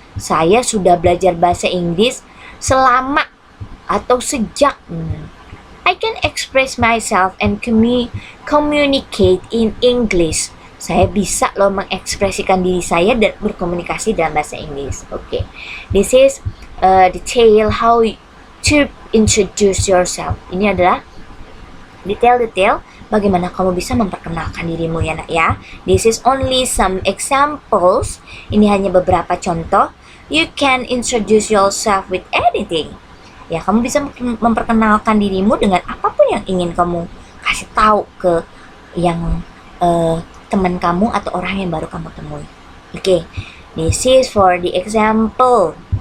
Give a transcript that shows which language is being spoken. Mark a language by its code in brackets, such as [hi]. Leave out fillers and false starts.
[id] Saya sudah belajar bahasa Inggris selama atau sejak. [en] I can express myself and communicate in English. [id] Saya bisa loh mengekspresikan diri saya dan berkomunikasi dalam bahasa Inggris. [en] Okay. This is detail how to introduce yourself. [id] Ini adalah detail-detail bagaimana kamu bisa memperkenalkan dirimu ya nak ya. [en] This is only some examples. [id] Ini hanya beberapa contoh. [en] You can introduce yourself with anything. [id] Ya, kamu bisa memperkenalkan dirimu dengan apapun yang ingin kamu kasih tahu ke yang teman kamu atau orang yang baru kamu temui. [en] Oke, this is for the example.